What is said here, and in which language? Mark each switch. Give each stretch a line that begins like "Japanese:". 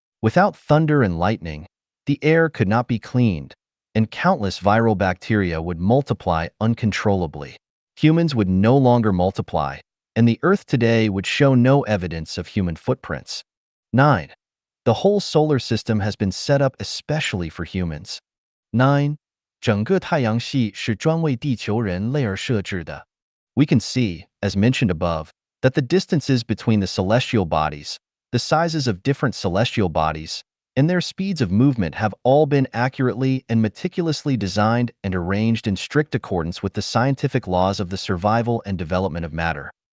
English: Without thunder and lightning, the air could not be cleaned, and countless viral bacteria would multiply uncontrollably. Humans would no longer multiply, and the Earth today would show no evidence of human footprints. 9. The whole solar system has been set up especially for humans.
Chinese: 9. 整个太阳系是专为地球人类而设置的.
English: We can see, as mentioned above, that the distances between the celestial bodies, the sizes of different celestial bodies, and their speeds of movement have all been accurately and meticulously designed and arranged in strict accordance with the scientific laws of the survival and development of matter.